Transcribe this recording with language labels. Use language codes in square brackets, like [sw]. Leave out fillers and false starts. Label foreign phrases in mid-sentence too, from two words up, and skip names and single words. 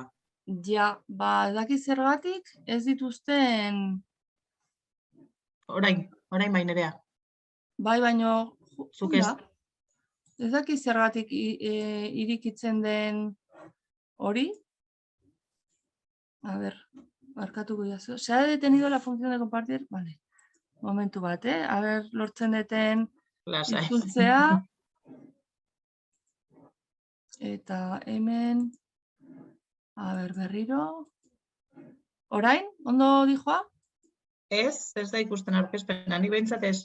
[eu] Ja, daki zergatik ez dituzten... Orain bai nerea. Bai, baina... Zuk ez. Ez daki zergatik irikitzen den hori? [es] A ver, [eu] barkatuko jazu. [es] Se ha detenido la función de compartir? Vale. [eu] Momentu bat, [es] A ver, [eu] lortzen deten itzultzea. Eta hemen... [es] A ver, [eu] berriro... Orain? Ondo dijoa? Ez da ikusten aurkezpena, ni behintzat ez.